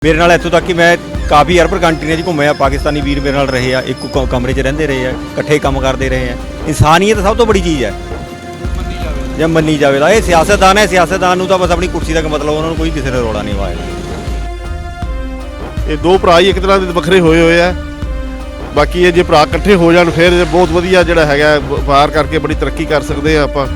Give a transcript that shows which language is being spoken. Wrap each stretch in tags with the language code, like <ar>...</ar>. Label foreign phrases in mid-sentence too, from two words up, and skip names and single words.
<pa>ਮੇਰੇ ਨਾਲ ਇੱਥੋਂ ਤੱਕ ਕਿ ਮੈਂ ਕਾਫ਼ੀ ਅਰਬ ਕੰਟਰੀਆਂ 'ਚ ਘੁੰਮੇ ਆ, ਪਾਕਿਸਤਾਨੀ ਵੀਰ ਮੇਰੇ ਨਾਲ ਰਹੇ ਆ, ਇੱਕ ਕਮਰੇ 'ਚ ਰਹਿੰਦੇ ਰਹੇ ਆ, ਇਕੱਠੇ ਕੰਮ ਕਰਦੇ ਰਹੇ ਆ। ਇਨਸਾਨੀਅਤ ਸਭ ਤੋਂ ਬੜੀ ਚੀਜ਼ ਹੈ ਜੇ ਮੰਨੀ ਜਾਵੇ ਤਾਂ। ਇਹ ਸਿਆਸਤਦਾਨ ਹੈ, ਸਿਆਸਤਦਾਨ ਨੂੰ ਤਾਂ ਬਸ ਆਪਣੀ ਕੁਰਸੀ ਤੱਕ ਮਤਲਬ, ਉਹਨਾਂ ਨੂੰ ਕੋਈ ਕਿਸੇ ਦਾ ਰੌਲਾ ਨਹੀਂ ਵਾਇਆ। ਇਹ ਦੋ ਭਰਾ ਹੀ ਇੱਕ ਤਰ੍ਹਾਂ ਦੇ ਵੱਖਰੇ ਹੋਏ ਆ। ਬਾਕੀ ਇਹ ਜੇ ਭਰਾ ਇਕੱਠੇ ਹੋ ਜਾਣ ਫਿਰ ਬਹੁਤ ਵਧੀਆ ਜਿਹੜਾ ਹੈਗਾ ਵਪਾਰ ਕਰਕੇ ਬੜੀ ਤਰੱਕੀ ਕਰ ਸਕਦੇ ਆ ਆਪਾਂ।</pa>